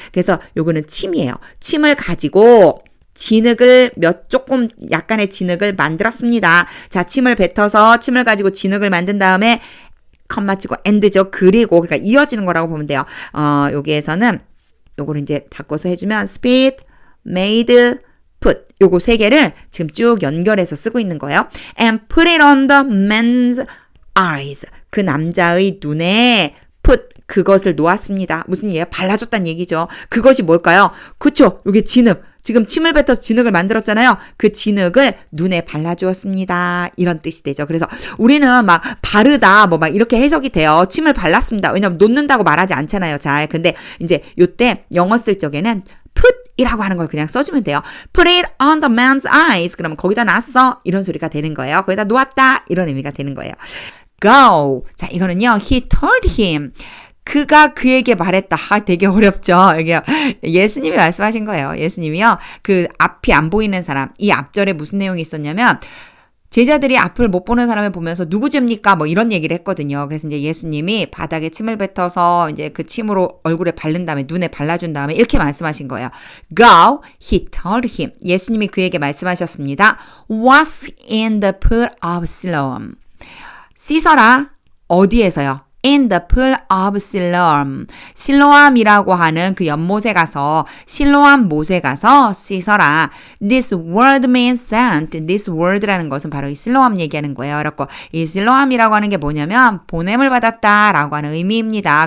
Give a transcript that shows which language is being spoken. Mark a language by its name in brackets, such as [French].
[Korean] 그래서 요거는 침이에요. 침을 가지고 진흙을 조금 약간의 진흙을 만들었습니다. 자, 침을 뱉어서 침을 가지고 진흙을 만든 다음에 컴마 치고 end죠. 그리고 그러니까 이어지는 거라고 보면 돼요. 여기에서는 요거를 이제 바꿔서 해주면 spit, made, put 요거 세 개를 지금 쭉 연결해서 쓰고 있는 거예요. [English] And put it on the man's eyes. [Korean] 그 남자의 눈에 put 그것을 놓았습니다. 무슨 얘기예요? 발라줬다는 얘기죠. 그것이 뭘까요? 그쵸? 요게 진흙. 지금 침을 뱉어서 진흙을 만들었잖아요. 그 진흙을 눈에 발라주었습니다. 이런 뜻이 되죠. 그래서 우리는 막 바르다 뭐 막 이렇게 해석이 돼요. 침을 발랐습니다. 왜냐면 놓는다고 말하지 않잖아요. 잘. 근데 이제 요때 영어 쓸 적에는 put 이라고 하는 걸 그냥 써주면 돼요. [English] Put it on the man's eyes. [Korean] 그러면 거기다 놨어. 이런 소리가 되는 거예요. 거기다 놓았다. 이런 의미가 되는 거예요. Go. 자, 이거는요. [English] He told him. [Korean] 그가 그에게 말했다. 되게 어렵죠. 이게 예수님이 말씀하신 거예요. 예수님이요. 그 앞이 안 보이는 사람. 이 앞절에 무슨 내용이 있었냐면 제자들이 앞을 못 보는 사람을 보면서 누구 죄입니까? 뭐 이런 얘기를 했거든요. 그래서 이제 예수님이 바닥에 침을 뱉어서 이제 그 침으로 얼굴에 바른 다음에 눈에 발라준 다음에 이렇게 말씀하신 거예요. [English] Go, he told him. [Korean] 예수님이 그에게 말씀하셨습니다. [English] Wash in the pool of Siloam. [Korean] 씻어라. 어디에서요? [English] In the pool of Siloam. [Korean] 실로암이라고 하는 그 연못에 가서 실로암 못에 가서 씻어라. [English] This word means sent. [Korean] This word라는 것은 바로 이 실로암 얘기하는 거예요. 그렇고 이 실로암이라고 하는 게 뭐냐면 보냄을 받았다라고 하는 의미입니다.